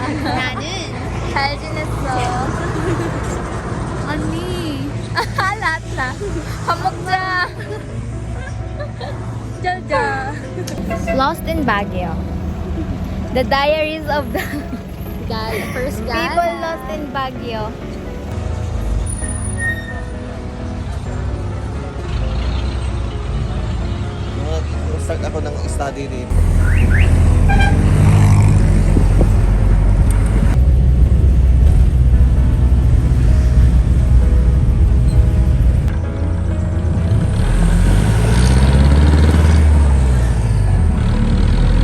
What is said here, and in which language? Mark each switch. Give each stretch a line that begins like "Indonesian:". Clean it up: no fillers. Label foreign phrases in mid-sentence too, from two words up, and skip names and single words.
Korean: 나는 잘 지냈어. 언니.
Filipino: lahat na.
Korean: 밥 먹자. 짜자.
English: Lost in Baguio. The diaries of the First people lost in Baguio.
Filipino: Start ako ng study dito. Di